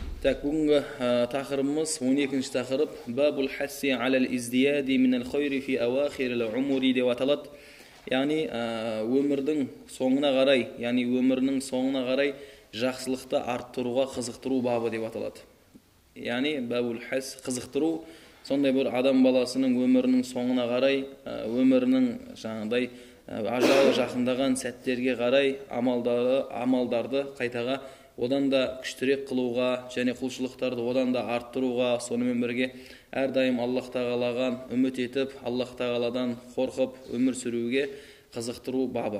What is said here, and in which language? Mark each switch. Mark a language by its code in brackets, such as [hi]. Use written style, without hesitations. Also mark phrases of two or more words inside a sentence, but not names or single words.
[kk] Так, бүгінгі тақырыбымыз 12-ші тақырып [ar] باب الحث على الازدياد من الخير في أواخر العمر [kk] деп аталады. Яғни өмірдің соңына қарай, жақсылықты арттыруға қызықтыру бабы деп аталады. Яғни [ar] باب الحث [kk] қызықтыру, сондай бір адам баласының өмірінің соңына қарай, өмірінің жаңағыдай ажалы жақындаған сәттерге қарай амалдарды қайтаға одан да күштірек қылуға және құлшылықтарды одан да арттыруға, сонымен бірге әрдайым Аллах тағаладан үміт етіп, Аллах тағаладан қорқып өмір сүруге қызықтыру бабы.